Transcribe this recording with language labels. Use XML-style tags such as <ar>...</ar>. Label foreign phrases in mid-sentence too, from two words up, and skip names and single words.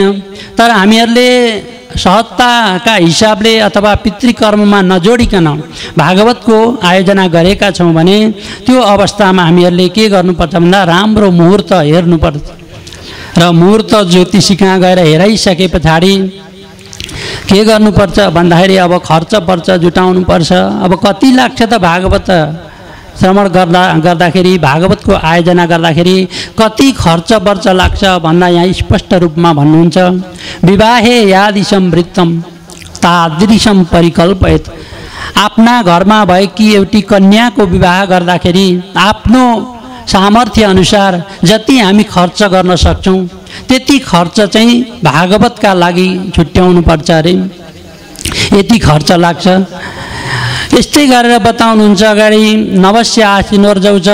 <ne>तर हामीहरूले सहजताका हिसाबले अथवा पितृकर्ममा नजोडिकन भागवतको आयोजना गरेका छौँ भने त्यो अवस्थामा हामीहरूले के गर्नुपर्छ भन्दा राम्रो मुहूर्त हेर्नुपर्छ र मुहूर्त ज्योतिषी कहाँ गएर हेराइसके पछाडि के गर्नुपर्छ भन्दाखेरि अब खर्च पर्च जुटाउनुपर्छ। अब कति लाग्छ त भागवत श्रवण गर्दाखेरि भागवतको आयोजना गर्दाखेरि कति खर्च वर्च लाग्छ भन्दा यहाँ स्पष्ट रूपमा भन्नुहुन्छ।</ne> <sa>विवाहे यादिशम वृत्तम तादृशम परिकल्पयत।</sa> <ne>आफ्ना घरमा भएकी एउटी कन्याको विवाह गर्दाखेरि आफ्नो सामर्थ्य अनुसार जति हामी खर्च गर्न सक्छौँ त्यति खर्च चाहिँ भागवतका लागि छुट्याउनु पर्छ अरे। यति खर्च लाग्छ। यस्तै गरेर बताउनुहुन्छ अगाडि</ne> <sa>नवस्य आश्विनोर्जौ</sa> <ne>छ।</ne>